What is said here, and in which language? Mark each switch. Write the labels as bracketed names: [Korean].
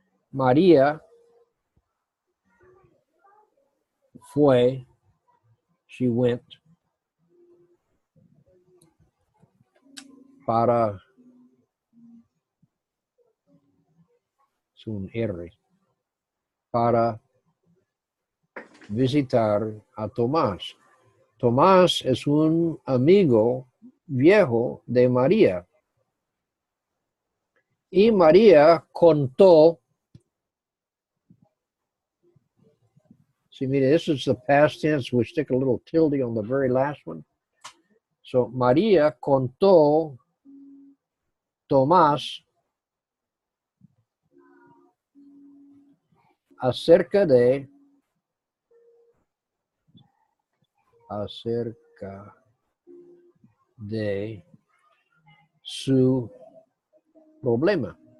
[Spanish] María [English] she went [Spanish] para, es un R, para visitar a Tomás. Tomás es un amigo viejo de María. Y María contó, see, mire, [English] this is the past tense. We stick a little tilde on the very last one. [Spanish] So, María contó Tomás acerca de su problema.